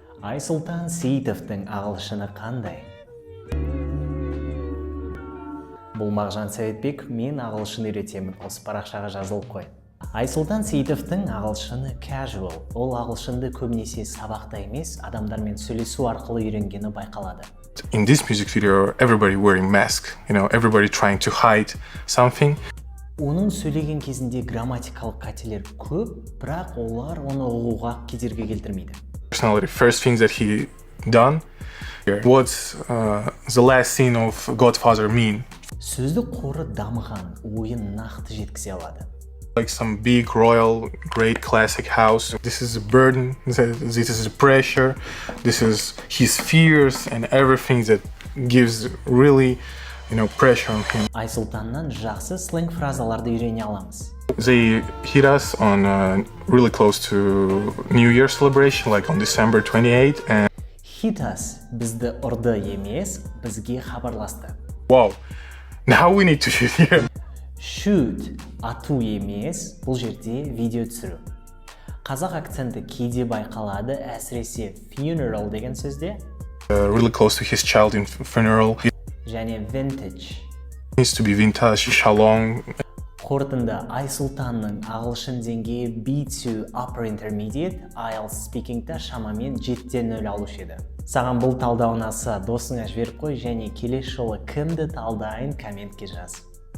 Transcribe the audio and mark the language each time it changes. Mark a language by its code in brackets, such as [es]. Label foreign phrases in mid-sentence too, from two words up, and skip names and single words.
[kk] Айсұлтан Сеитовтың ағылшыны қандай? Бұл Мағжан Советбек, мен ағылшын үйретемін, осы парақшаға жазылып қой. Айсұлтан Сеитовтың ағылшыны casual. Ол ағылшынды көбінесе сабақта емес, адамдармен сөйлесу арқылы үйренгені байқалады. [en] In this music video, everybody wearing mask, everybody trying to hide something. [kk] Оның сөйлеген кезінде грамматикалық қателер көп, бірақ олар оны ұғуға кедергі келтірмейді. [en] Personally, the first thing that he done, what's the last scene of Godfather mean? [kk] Сөздік қоры дамыған, ойын нақты жеткізе алады. [en] Like some big, royal, great classic house. This is a burden, this is a pressure, this is his fears and everything that gives really, pressure on him. [kk] Айсұлтаннан жақсы сленг фразаларды үйрене аламыз. [en] They hit us on really close to New Year celebration, like on December 28. And Hit us [kk] бізді ұрды емес, бізге хабарласты. [en] Wow, now we need to shoot here. Shoot, [kk] ату емес, бұл жерде видео түсіру. Қазақ акценті кейде байқалады, әсіресе funeral деген сөзде. [en] Really close to his child in funeral. [kk] Және vintage. [en] Needs to be vintage, shalom. [kk] Қорытынды Айсұлтанның ағылшын деңгейі B2 [en] Upper Intermediate [kk] IELTS спикингті шамамен 7-0 алушы еді. Саған бұл талдау ұнаса, досыңа жіберіп қой және келесі жолы кімді талдайын комментке жаз.